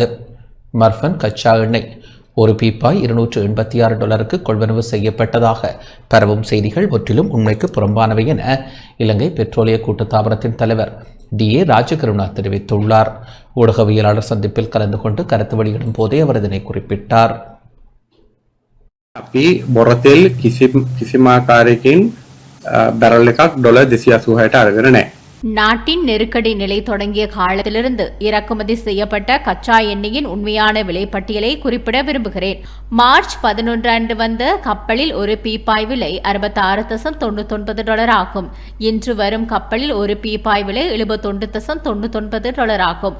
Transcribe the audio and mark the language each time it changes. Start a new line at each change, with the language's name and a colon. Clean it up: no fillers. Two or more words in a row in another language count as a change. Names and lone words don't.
Tamil: மர்ஃபன் கச்சா எண்ணெய் ஒரு பீப்பாய் $286 கொள்வனவு செய்யப்பட்டதாக பரவும் செய்திகள் முற்றிலும் உண்மைக்கு புறம்பானவை என இலங்கை பெட்ரோலிய கூட்டுத்தாபனத்தின் தலைவர் DA ராஜகருணா தெரிவித்துள்ளார். ஊடகவியலாளர் சந்திப்பில் கலந்து கொண்டு கருத்து வெளியிடும் போதே அவர் இதனை குறிப்பிட்டார்.
Sinhala: අපි බොරතෙල් කිසිම ආකාරයකින් බැරල් එකක් $286ට අරගෙන නැහැ.
Tamil: நாட்டின் நெருக்கடி நிலை தொடங்கிய காலத்திலிருந்து இறக்குமதி செய்யப்பட்ட கச்சா எண்ணெயின் உண்மையான விலைப்பட்டியலை குறிப்பிட விரும்புகிறேன். மார்ச் 11 அன்று வந்த கப்பலில் ஒரு பீப்பாய் விலை $66.99 ஆகும். இன்று வரும் கப்பலில் ஒரு பீப்பாய் விலை $71.99 ஆகும்.